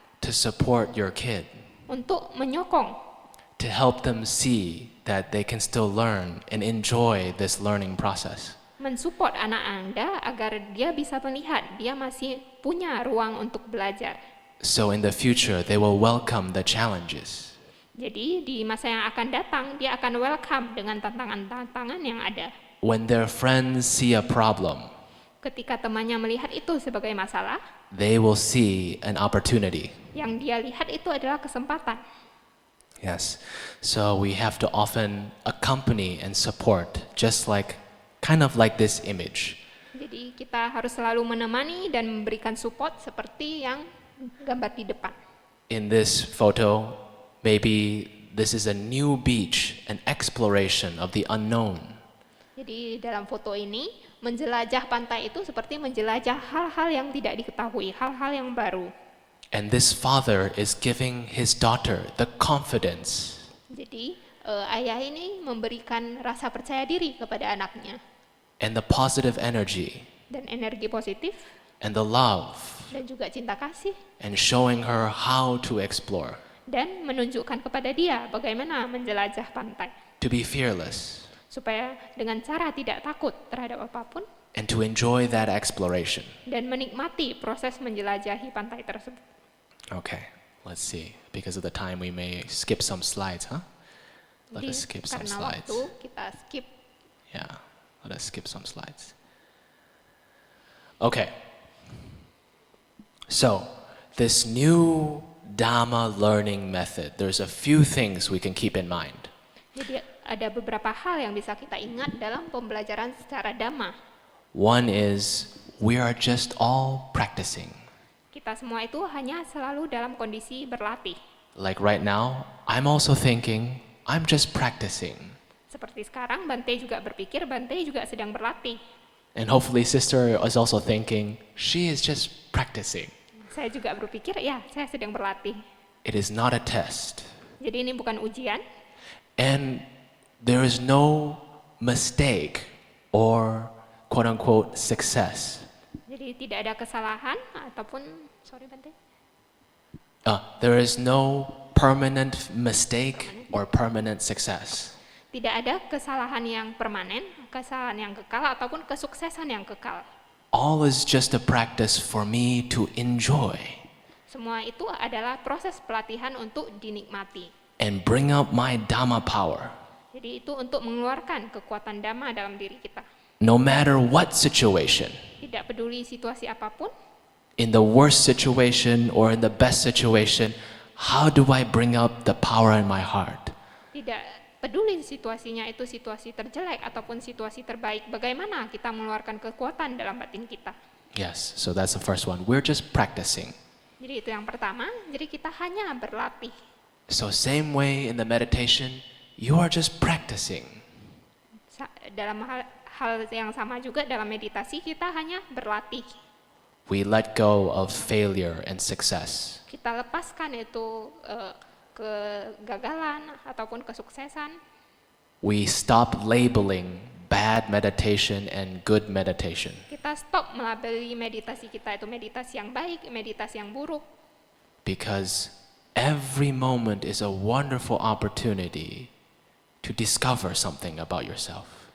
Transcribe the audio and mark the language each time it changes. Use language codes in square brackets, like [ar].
[en] to support your kid, [id] untuk menyokong, [en] to help them see that they can still learn and enjoy this learning process. [id] mensupport anak Anda agar dia bisa melihat dia masih punya ruang untuk belajar. [en] So in the future, they will welcome the challenges. [id] Jadi di masa yang akan datang, dia akan welcome dengan tantangan-tantangan yang ada. [en] When their friends see a problem, [id] Ketika temannya melihat itu sebagai masalah, [en] they will see an opportunity. [id] yang dia lihat itu adalah kesempatan. [en] Yes. So we have to often accompany and support, just kind of like this image. [id] Jadi kita harus selalu menemani dan memberikan support seperti yang gambar di depan. [en] In this photo, maybe this is a new beach, an exploration of the unknown. [id] Jadi dalam foto ini, menjelajah pantai itu seperti menjelajah hal-hal yang tidak diketahui, hal-hal yang baru. [en] And this father is giving his daughter the confidence [id] Jadi ayah ini memberikan rasa percaya diri kepada anaknya [en] and the positive energy [id] dan energi positif [en] and the love [id] dan juga cinta kasih [en] and showing her how to explore, [id] dan menunjukkan kepada dia bagaimana menjelajah pantai [en] to be fearless, [id] supaya dengan cara tidak takut terhadap apapun [en] and to enjoy that exploration. [id] dan menikmati proses menjelajahi pantai tersebut. [en] Okay, let's see. Because of the time, we may skip some slides, huh? Let [id] Jadi [en] us skip some [id] karena [en] slides. [id] waktu kita skip. [en] Yeah, let us skip some slides. Okay. So, this new Dharma learning method, there's a few things we can keep in mind. [id] Jadi ada beberapa hal yang bisa kita ingat dalam pembelajaran secara Dhamma. [en] One is we are just all practicing. [id] Kita semua itu hanya selalu dalam kondisi berlatih. [en] Like right now, I'm also thinking, I'm just practicing. [id] Seperti sekarang, Bante juga berpikir, Bante juga sedang berlatih. [en] And hopefully sister is also thinking, she is just practicing. [id] Saya juga berpikir, ya saya sedang berlatih. [en] It is not a test. [id] Jadi ini bukan ujian, [en] And there is no mistake or quote unquote success. [id] jadi tidak ada kesalahan ataupun, sorry Bante, [en] There is no permanent mistake or permanent success. [id] tidak ada kesalahan yang permanen, kesalahan yang kekal ataupun kesuksesan yang kekal. [en] All is just a practice for me to enjoy [id] Semua itu adalah proses pelatihan untuk dinikmati. [en] and bring up my Dhamma power. [id] Jadi itu untuk mengeluarkan kekuatan Dhamma dalam diri kita. [en] No matter what situation, [id] Tidak peduli situasi apapun, [en] in the worst situation or in the best situation, how do I bring up the power in my heart? [id] tidak peduli situasinya itu situasi terjelek ataupun situasi terbaik, bagaimana kita mengeluarkan kekuatan dalam batin kita. [en] Yes, so that's the first one. We're just practicing. [id] Jadi itu yang pertama, jadi kita hanya berlatih. [en] So same way in the meditation, you are just practicing. [id] Dalam hal yang sama juga dalam meditasi kita hanya berlatih. [en] We let go of failure and success. [id] Kita lepaskan itu kegagalan ataupun kesuksesan. [en] We stop labeling bad meditation and good meditation. [id] Kita stop melabeli meditasi kita itu meditasi yang baik, meditasi yang buruk. [en] Because every moment is a wonderful opportunity to discover something about yourself.